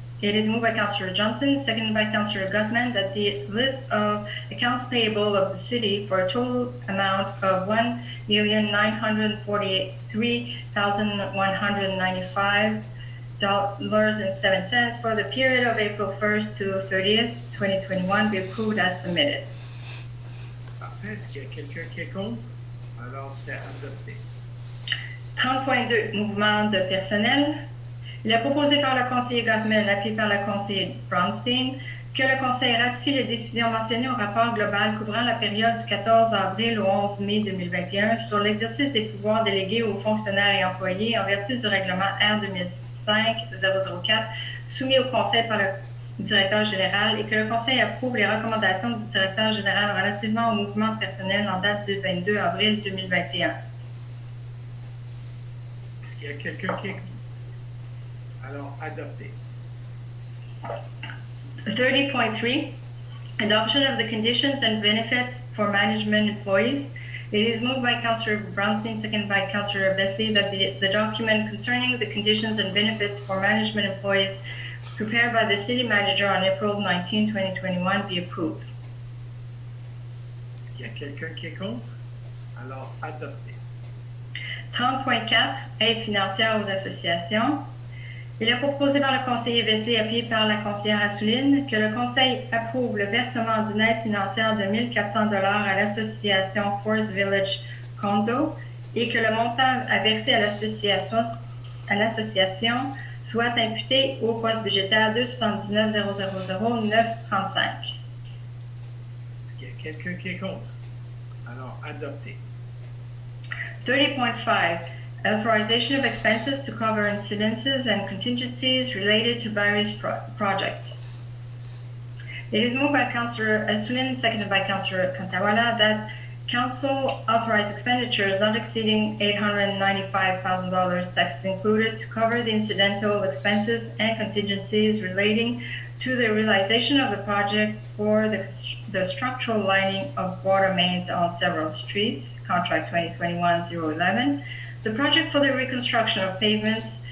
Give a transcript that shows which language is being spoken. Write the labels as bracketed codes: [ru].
[en] It is moved by Councillor Johnson, seconded by Councillor Gutman, that the list of accounts payable of the city for a total amount of $1,943,195.07 for the period of April 1st to 30th, 2021 be approved as submitted. [fr] Parfait. Est-ce qu'il y a quelqu'un qui est contre? Alors, c'est adopté. 30.2, mouvement de personnel. Il est proposé par le conseiller Gottman, appuyé par le conseiller Brownstein, que le conseil ratifie les décisions mentionnées au rapport global couvrant la période du 14 avril au 11 mai 2021 sur l'exercice des pouvoirs délégués aux fonctionnaires et employés en vertu du règlement R 2005-004 soumis au conseil par le directeur général et que le conseil approuve les recommandations du directeur général relativement au mouvement de personnel en date du 22 avril 2021. Est-ce qu'il y a quelqu'un qui est contre? Alors, adopté. [en] 30.3, adoption of the conditions and benefits for management employees. It is moved by Councillor Brownstein, seconded by Councillor Bessie, that the document concerning the conditions and benefits for management employees prepared by the city manager on April 19, 2021 be approved. [fr] Est-ce qu'il y a quelqu'un qui est contre? Alors, adopté. 30.4, aide financière aux associations. Il est proposé par le conseiller Vesey, appuyé par la conseillère Assouline, que le conseil approuve le versement d'une aide financière de 1 400 $ à l'association Forest Village Condo et que le montant à verser à l'association soit imputé au poste budgétaire 279 000 935. Est-ce qu'il y a quelqu'un qui est contre? Alors, adopté. [en] 30.5, authorization of expenses to cover incidences and contingencies related to various projects. It is moved by Councillor Assouline, seconded by Councillor Kantawala, that Council authorize expenditures not exceeding $895,000, taxes included, to cover the incidental expenses and contingencies relating to the realization of the project for the structural lining of water mains on several streets, Contract 2021-011, the project for the reconstruction of pavements,